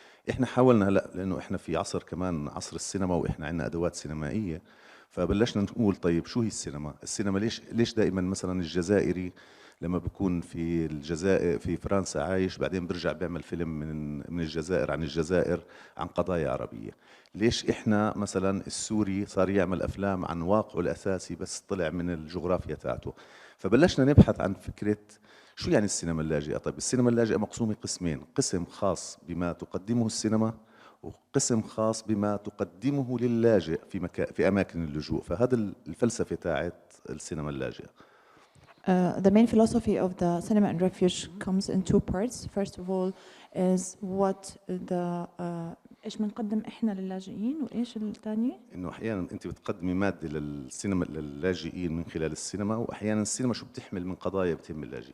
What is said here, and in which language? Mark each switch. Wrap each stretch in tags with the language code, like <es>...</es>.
<ar>إحنا حاولنا هلأ لأنه إحنا في عصر كمان عصر السينما، وإحنا عندنا أدوات سينمائية، فبلشنا نقول طيب شو هي السينما؟ السينما ليش دائما مثلا الجزائري لما بكون في الجزائر في فرنسا عايش بعدين برجع بيعمل فيلم من الجزائر عن الجزائر عن قضايا عربية؟ ليش احنا مثلا السوري صار يعمل افلام عن واقعه الاساسي بس طلع من الجغرافيا تاعته؟ فبلشنا نبحث عن فكرة شو يعني السينما اللاجئة. طيب السينما اللاجئة مقسومة قسمين، قسم خاص بما تقدمه السينما وقسم خاص بما تقدمه للاجئ في اماكن اللجوء. فهذا الفلسفة تاعت السينما اللاجئة.</ar> <en>The main philosophy of the cinema in refuge comes in two parts. First of all is what the</en> <ar>ايش بنقدم احنا للاجئين، وايش الثاني؟ انه احيانا انت بتقدمي ماده للسينما للاجئين من خلال السينما، واحيانا السينما شو بتحمل من قضايا بتهم اللاجئين.</ar>